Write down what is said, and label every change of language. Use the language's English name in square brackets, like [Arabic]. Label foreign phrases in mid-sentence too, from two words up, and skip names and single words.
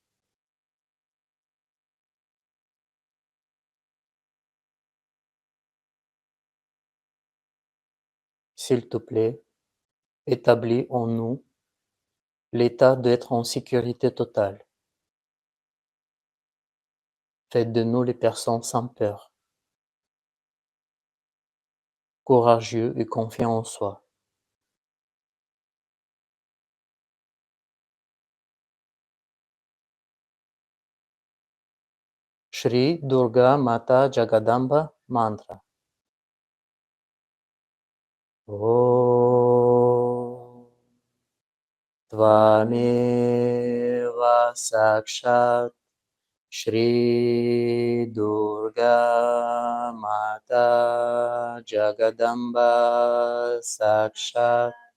[French] S'il te plaît, établis en nous l'état d'être en sécurité totale. Fais de nous les personnes sans peur, courageux et confiants en soi. Shri Durga Mata Jagadamba Mantra. [Sanskrit] Om Tvameva Sakshat Shri Durga Mata Jagadamba Sakshat